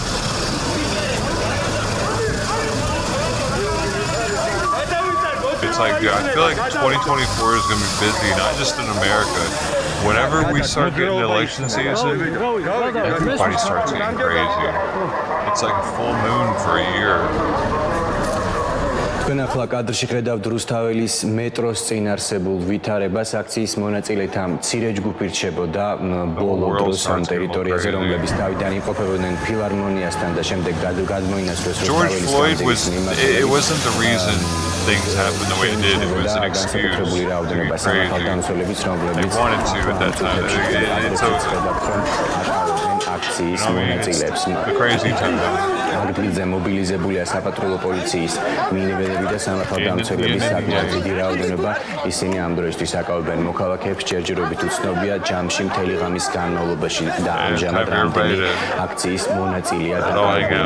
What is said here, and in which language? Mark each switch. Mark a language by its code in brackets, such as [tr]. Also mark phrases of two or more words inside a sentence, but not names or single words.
[en] It's like, dude, I feel like 2024 is going to be busy, not just in America. Whenever we start getting election season, everybody starts getting crazy. It's like a full moon for a year. [ka] თქვენ ახლა კადრში ხედავთ რუსთაველის მეტროს წინ არსებულ ვითარებას. აქციის მონაწილეთა მცირე ჯგუფი რჩებოდა ბოლო დროს ამ ტერიტორიაზე, რომლებიც თავიდან იმყოფებოდნენ ფილარმონიასთან და შემდეგ გადმოინაცვლეს რუსთაველის გამზირის [en] It wasn't the reason things happened the way it did. It was an excuse to be crazy. They wanted to at that time. [ka] აქციის მონაწილეებს. [en] The crazy time. [ka] აგრეთვე მობილიზებულია საპატრულო პოლიციის მინივენები და სამართალდამცველების საკმაოდ დიდი რაოდენობა. ისინი ამ დროისთვის აკავებენ მოქალაქეებს, ჯერჯერობით უცნობია ჯამში მთელი ღამის განმავლობაში და ამჟამად რამდენი აქციის მონაწილეა დაკავებული.